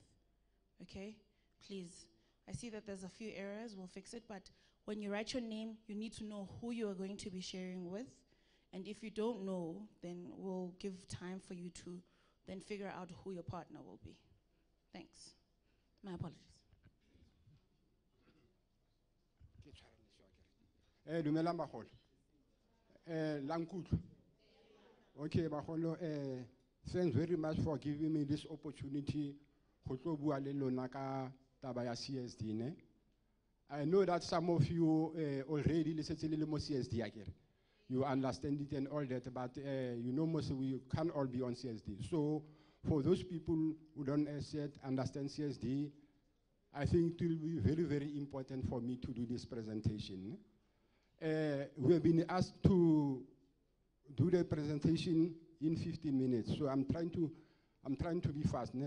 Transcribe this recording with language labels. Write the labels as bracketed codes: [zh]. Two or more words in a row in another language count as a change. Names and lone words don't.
[en] Okay? Please. I see that there's a few errors, we'll fix it, but when you write your name, you need to know who you are going to be sharing with. And if you don't know, then we'll give time for you to then figure out who your partner will be. Thanks. My apologies. [tn] Dumela Bagolo. Lankutlo. Okay, Bagolo, [en] thanks very much for giving me this opportunity [tn] go tlo bua le lona ka taba ya CSD ne. [en] I know that some of you already listen to mo CSD akere. You understand it and all that, but you know most we can't all be on CSD. So for those people who don't understand CSD, I think it will be very, very important for me to do this presentation. We have been asked to do the presentation in 15 minutes, so I'm trying to be fast, ne?